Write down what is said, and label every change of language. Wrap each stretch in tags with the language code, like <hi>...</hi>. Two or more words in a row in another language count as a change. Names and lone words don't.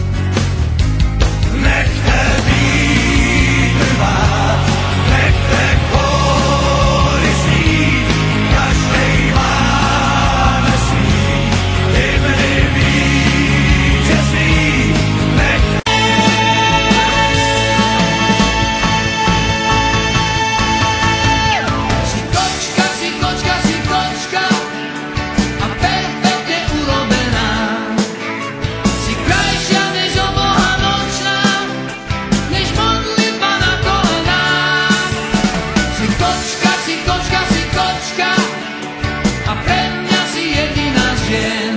<cs>Nechte vítr vát, nechte kóry znít, každej máme svý hymny vítězný.</cs> <sk>Si kočka a perfektne urobená. Si krajšia než oboha nočná, než modlitba na kolenách. Si kočka a pre mňa si jediná z žien.</sk>